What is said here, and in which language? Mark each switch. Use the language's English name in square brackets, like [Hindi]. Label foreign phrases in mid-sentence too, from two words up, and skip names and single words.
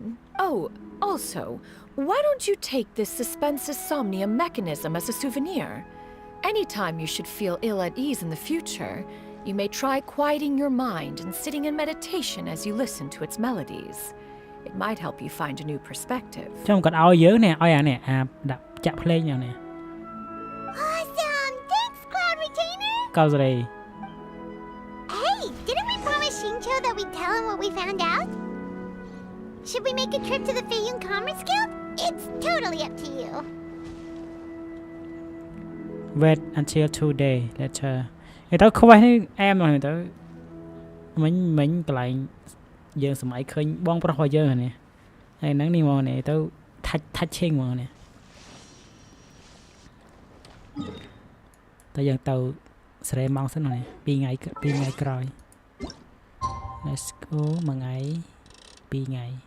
[English] Oh, also, why don't you take this suspensus somnium mechanism as a souvenir? Anytime you should feel ill at ease in the future, you may try quieting your mind and sitting in meditation as you listen to its melodies. It might help you find a new perspective. [Khmer] ចាំគាត់ឲ្យយើងនេះឲ្យអានេះដាក់ចាក់ភ្លេងយ៉ាងនេះ [English] Awesome! Thanks, Cloud Retainer! កោសរី Hey, didn't we promise Xingqiu that we'd tell him what we found out? Should we make a trip to the Feiyun Commerce Guild? It's totally up to you. Wait until 2 days later [Khmer] ទៅខ្វះនេះអែមហ្នឹងទៅមិញកន្លែងយើងសម័យឃើញបងប្រុសរបស់យើងនេះហើយហ្នឹងនេះមកនេះទៅថាច់ឆេងមកនេះតែយើងទៅស្រែម៉ោងសិននេះ2ថ្ងៃក្រោយ [English] Let's go [Khmer] 1 ថ្ងៃ2ថ្ងៃ